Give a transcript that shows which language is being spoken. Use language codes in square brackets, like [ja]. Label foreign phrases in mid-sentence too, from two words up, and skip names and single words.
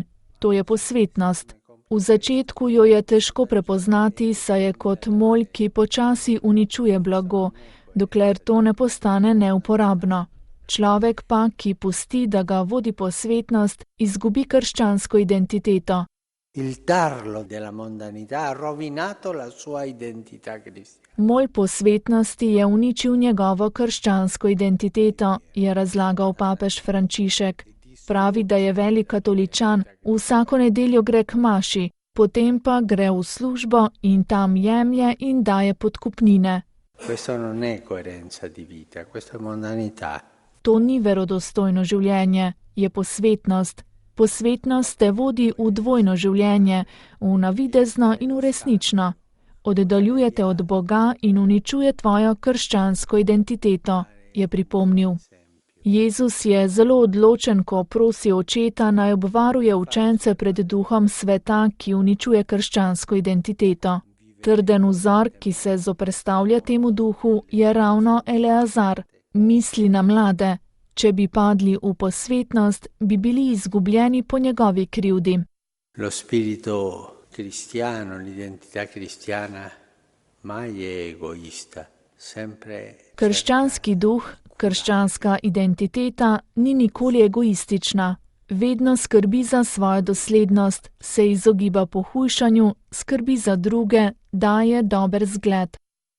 [sl] To je posvetnost. V začetku jo je težko prepoznati, saj je kot molj, ki počasi uničuje blago, dokler to ne postane neuporabno. Človek pa, ki pusti, da ga vodi posvetnost, izgubi krščansko identiteto. [it] Il tarlo della mondanità ha rovinato la sua identità cristiana. [sl] Molj posvetnosti je uničil njegovo krščansko identiteto, je razlagal papež Frančišek. Pravi, da je velik katoličan, vsako nedeljo gre k maši, potem pa gre v službo in tam jemlje in daje podkupnine. [it] Questo non è coerenza di vita, questo è mondanità. [sl] To ni verodostojno življenje, je posvetnost. Posvetnost te vodi v dvojno življenje, v navidezno in v resnično. Oddaljuje te od Boga in uničuje tvojo krščansko identiteto, je pripomnil. Jezus je zelo odločen, ko prosi očeta, naj obvaruje učence pred duhom sveta, ki uničuje krščansko identiteto. Trden vzor, ki se zoperstavlja temu duhu, je ravno Eleazar. Misli na mlade. Če bi padli v posvetnost, bi bili izgubljeni po njegovi krivdi. [it] Lo spirito cristiano, l'identità cristiana mai è egoista, sempre. [sl] Krščanski duh, krščanska identiteta ni nikoli egoistična. Vedno skrbi za svojo doslednost, se izogiba pohujšanju, skrbi za druge, daje dober zgled.